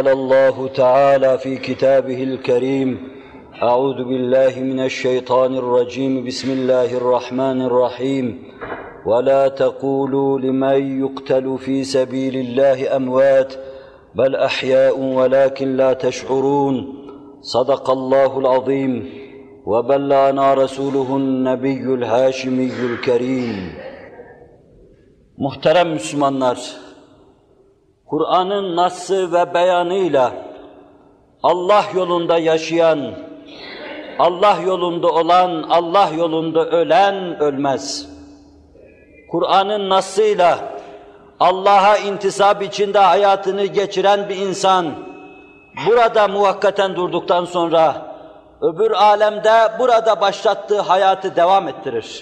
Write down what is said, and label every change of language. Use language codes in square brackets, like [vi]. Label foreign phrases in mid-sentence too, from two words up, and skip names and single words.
[ar] الله تعالى في كتابه الكريم أعوذ بالله من الشيطان الرجيم بسم الله الرحمن الرحيم ولا تقولوا لمن يقتل في سبيل الله أموات بل أحياء ولكن لا تشعرون صدق الله العظيم وبلغنا رسوله النبي الهاشمي الكريم. [tr] Muhterem Müslümanlar, Kur'an'ın nassı ve beyanıyla Allah yolunda yaşayan, Allah yolunda olan, Allah yolunda ölen ölmez. Kur'an'ın nassıyla Allah'a intisap içinde hayatını geçiren bir insan, burada muvakkaten durduktan sonra öbür alemde burada başlattığı hayatı devam ettirir.